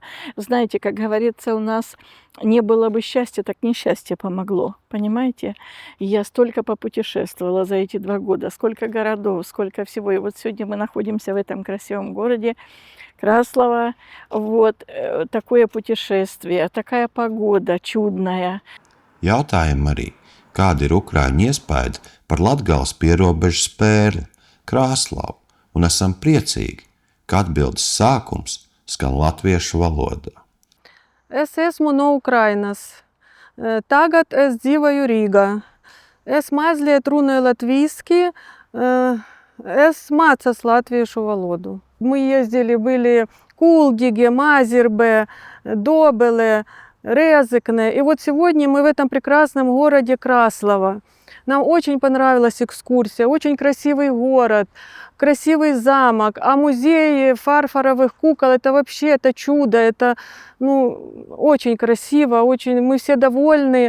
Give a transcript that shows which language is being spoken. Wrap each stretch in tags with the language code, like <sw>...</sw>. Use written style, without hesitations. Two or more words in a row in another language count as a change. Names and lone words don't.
<ru>Знаете, как говорится у нас, не было бы счастья, так несчастье помогло, понимаете? Я столько попутешествовала за эти 2 года, сколько городов, сколько всего. И вот сегодня мы находимся в этом красивом городе Краслава. Вот такое путешествие, такая погода чудная.</ru> <lv>Jautājam arī, kāda ir Ukraiņu iespaidi par Latgales pierobežas pērli Krāslavu, un esam priecīgi, ka atbildes sākums skan latviešu valodā. Es esmu no Ukrainas. Tagad es dzīvoju Rīgā. Es mazliet runāju latviski, es mācos latviešu valodu.</lv> <ru>Мы ездили, были Кулдиге, Мазербе, Добеле, Резекне. И вот сегодня мы в этом прекрасном городе Краслава. Нам очень понравилась экскурсия, очень красивый город, красивый замок, а музей фарфоровых кукол, это вообще это чудо, это очень красиво, очень, мы все довольны.</ru>